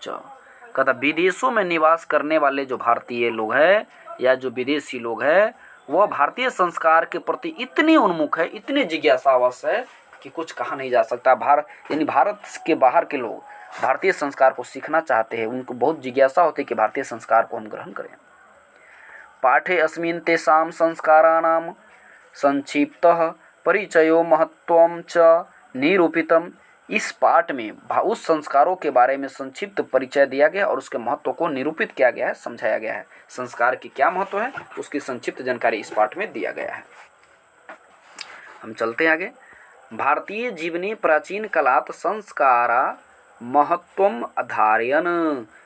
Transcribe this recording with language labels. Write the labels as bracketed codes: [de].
[hi] कहता विदेशों में निवास करने वाले जो भारतीय लोग हैं या जो विदेशी लोग हैं, वह भारतीय संस्कार के प्रति इतनी उन्मुख है, इतनी जिज्ञासावश है कि कुछ कहा नहीं जा सकता। यानी भारत के बाहर के लोग भारतीय संस्कार को सीखना चाहते हैं, उनको बहुत जिज्ञासा होती है कि भारतीय संस्कार को हम ग्रहण करें। [sa] पाठे अस्मिन् तेषां संस्काराणां संक्षिप्तः परिचयो महत्वं च निरूपितम। [hi] इस पाठ में उस संस्कारों के बारे में संक्षिप्त परिचय दिया गया और उसके महत्व को निरूपित किया गया है, समझाया गया है। संस्कार की क्या महत्व है उसकी संक्षिप्त जानकारी इस पाठ में दिया गया है। हम चलते हैं आगे। [sa] भारतीय जीवने प्राचीन कालात संस्कारा महत्वम अधारयन।